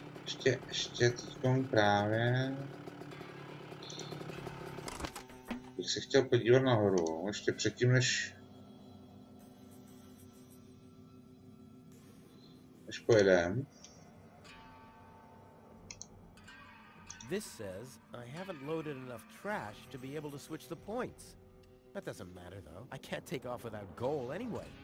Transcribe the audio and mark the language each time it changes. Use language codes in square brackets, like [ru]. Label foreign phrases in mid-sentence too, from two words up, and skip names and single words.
[cs] Ještě teďkom právě bych se chtěl podívat nahoru, ještě předtím, než pojedem. [en] This says I haven't loaded enough trash to be able to switch the points. That doesn't matter though. I can't take off without goal anyway.